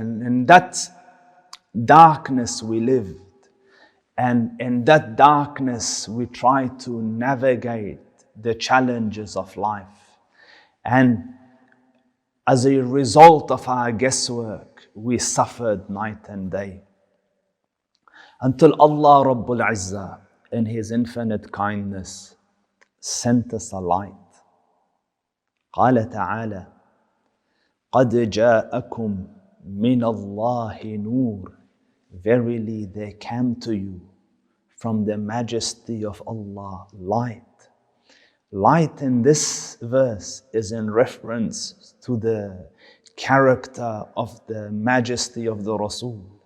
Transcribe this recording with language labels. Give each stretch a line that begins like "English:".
English: And in that darkness we lived, and in that darkness we tried to navigate the challenges of life. And as a result of our guesswork, we suffered night and day, until Allah Rabbul Izzah in His infinite kindness sent us a light.
Arabic: قال تعالى قد جاءكم من الله نور.
English: Verily there came to you from the majesty of Allah light. Light in this verse is in reference to the character of the majesty of the Rasul.